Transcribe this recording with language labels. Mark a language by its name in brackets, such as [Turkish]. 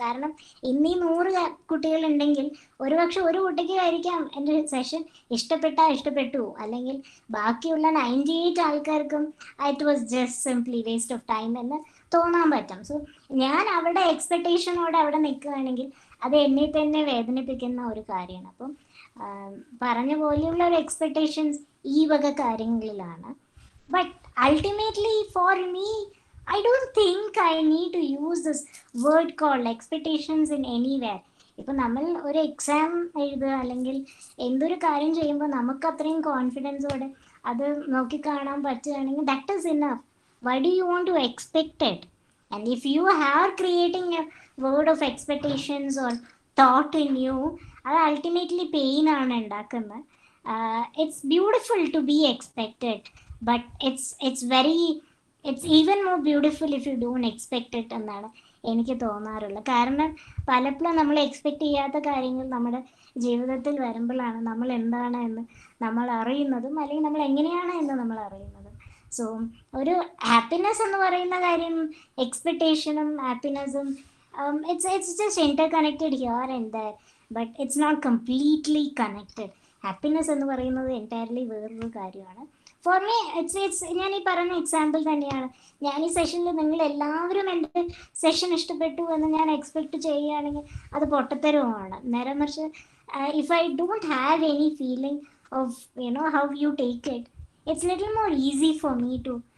[Malayalam] കാരണം ഇന്നീ 100 കുട്ടികളുണ്ടെങ്കിൽ ഒരുപക്ഷെ ഒരു കുട്ടിക്ക് ആയിരിക്കാം എൻ്റെ സെഷൻ ഇഷ്ടപ്പെട്ടു, അല്ലെങ്കിൽ ബാക്കിയുള്ള 98 ആൾക്കാർക്കും [English] it was just simply waste of time [Malayalam] എന്ന് തോന്നാൻ പറ്റും. സോ ഞാൻ അവിടെ എക്സ്പെക്ടേഷനോടെ അവിടെ നിൽക്കുകയാണെങ്കിൽ അത് എന്നെ തന്നെ വേദനിപ്പിക്കുന്ന ഒരു കാര്യമാണ്. അപ്പം പറഞ്ഞ പോലെയുള്ള ഒരു എക്സ്പെക്ടേഷൻസ് ഈ വക കാര്യങ്ങളിലാണ്. [English] But ultimately for me I don't think I need to use this word called expectations in anywhere. [Malayalam] ഇപ്പം നമ്മൾ ഒരു എക്സാം എഴുതുക അല്ലെങ്കിൽ എന്തൊരു കാര്യം ചെയ്യുമ്പോൾ നമുക്ക് അത്രയും കോൺഫിഡൻസോടെ അത് നോക്കിക്കാണാൻ പറ്റുകയാണെങ്കിൽ [English] That is enough. Why do you want to expect it? And if you have creating a world of expectations or thought in you, [Malayalam] അത് അൾട്ടിമേറ്റ്ലി പെയിൻ ആണ് ഉണ്ടാക്കുന്നത്. [English] it's beautiful to be expected, but it's even more beautiful if you don't expect it [Malayalam] എന്നാണ് എനിക്ക് തോന്നാറുള്ളത്. കാരണം പലപ്പോഴും നമ്മൾ expect ചെയ്യാത്ത കാര്യങ്ങൾ നമ്മുടെ ജീവിതത്തിൽ വരുമ്പോഴാണ് നമ്മൾ എന്താണ് എന്ന് നമ്മൾ അറിയുന്നതും അല്ലെങ്കിൽ നമ്മൾ എങ്ങനെയാണ് എന്ന് നമ്മൾ അറിയുന്നതും. സോ ഒരു ഹാപ്പിനെസ് എന്ന് പറയുന്ന കാര്യം എക്സ്പെക്ടേഷനും ഹാപ്പിനെസ്സും [English] it's just interconnected here and there, but it's not completely connected. [Malayalam] Happiness എന്ന് പറയുന്നത് എൻറ്റയർലി വേറൊരു കാര്യമാണ്. [English] for me it's [Malayalam] ഞാൻ ഈ പറഞ്ഞ എക്സാമ്പിൾ തന്നെയാണ്. ഞാൻ ഈ സെഷനിൽ നിങ്ങൾ എല്ലാവരും എൻ്റെ സെഷൻ ഇഷ്ടപ്പെട്ടു എന്ന് ഞാൻ എക്സ്പെക്ട് ചെയ്യുകയാണെങ്കിൽ അത് പൊട്ടത്തരവുമാണ്. നേരെ മറിച്ച് [English] if I don't have any feeling of how you take it, it's little more easy for me to